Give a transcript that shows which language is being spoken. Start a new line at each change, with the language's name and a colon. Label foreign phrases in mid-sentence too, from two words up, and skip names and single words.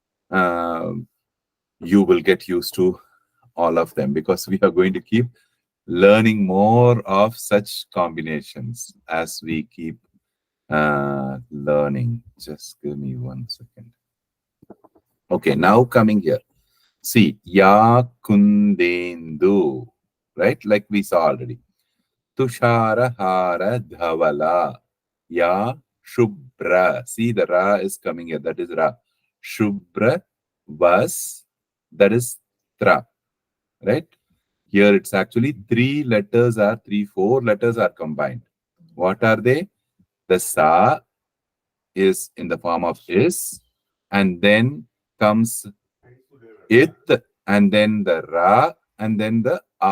English: You will get used to all of them because we are going to keep learning more of such combinations as we keep learning. Just give me 1 second. Okay, now coming here. See,
Sanskrit: या कुन्देन्दु,
English: right? Like we saw already.
Sanskrit: तुषार हार धवला. या शुभ्रा.
English: See, the ra is coming here. That is ra. Shubra was. That is tra. Right? Here it's actually 4 letters are combined. What are they? The sa is in the form of is, and then comes it, and then the ra, and then the a.